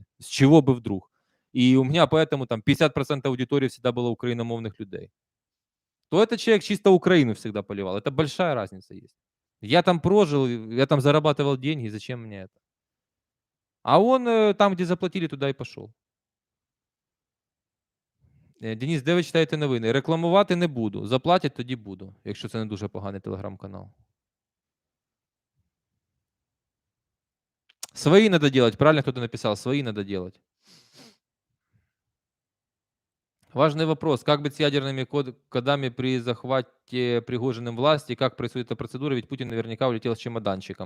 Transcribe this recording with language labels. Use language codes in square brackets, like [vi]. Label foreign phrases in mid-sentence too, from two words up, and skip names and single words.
[ru] С чего бы вдруг? И у меня поэтому там 50% аудитории всегда было украиномовных людей. То этот человек чисто Украину всегда поливал. Это большая разница есть. Я там прожил, я там зарабатывал деньги, зачем мне это? А он там, где заплатили, туда [uk] і пішов. Денис, де ви читаєте новини? Рекламувати не буду. Заплатять, тоді буду, якщо це не дуже поганий телеграм-канал. [ru] Свои надо делать, правильно кто-то написал, свои надо делать. Важный вопрос, как быть с ядерными кодами при захвате Пригожиным власти, как происходит эта процедура, ведь Путин наверняка улетел с чемоданчиком.